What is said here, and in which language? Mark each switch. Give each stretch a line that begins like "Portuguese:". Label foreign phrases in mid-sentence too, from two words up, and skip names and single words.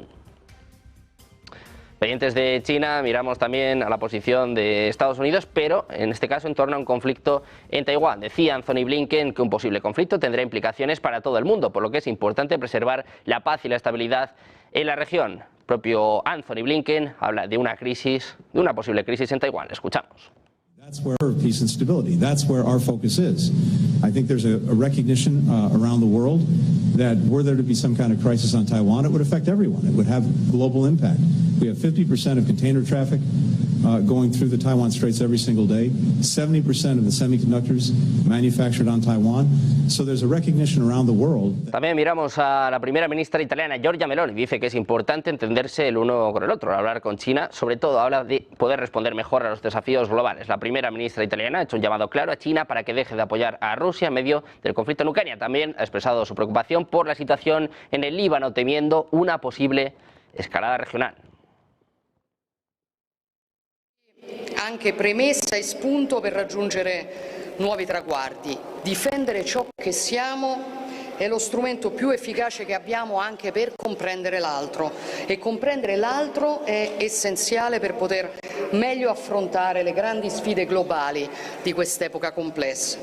Spanish: Pendientes de China, miramos también a la posición de Estados Unidos, pero en este caso en torno a un conflicto en Taiwán. Decía Anthony Blinken que un posible conflicto tendrá implicaciones para todo el mundo, por lo que es importante preservar la paz y la estabilidad en la región. El propio Anthony Blinken habla de una posible crisis en Taiwán. Escuchamos.
English: That's where peace and stability. That's where our focus is. I think there's a recognition around the world that were there to be some kind of crisis on Taiwan, it would affect everyone. It would have global impact. We have 50% of container traffic going through the Taiwan Straits every single day. 70% of the semiconductors manufactured on Taiwan. So there's a recognition around the world.
Spanish: También miramos a la primera ministra italiana, Giorgia Meloni. Dice que es importante entenderse el uno con el otro, hablar con China. Sobre todo habla de poder responder mejor a los desafíos globales. La primera ministra italiana ha hecho un llamado claro a China para que deje de apoyar a Rusia en medio del conflicto en Ucrania. También ha expresado su preocupación por la situación en el Líbano, temiendo una posible escalada regional.
Italian: Anche premessa e spunto per raggiungere nuovi traguardi. Difendere ciò che siamo è lo strumento più efficace che abbiamo anche per comprendere l'altro, e comprendere l'altro è essenziale per poter meglio affrontare le grandi sfide globali di quest'epoca complessa.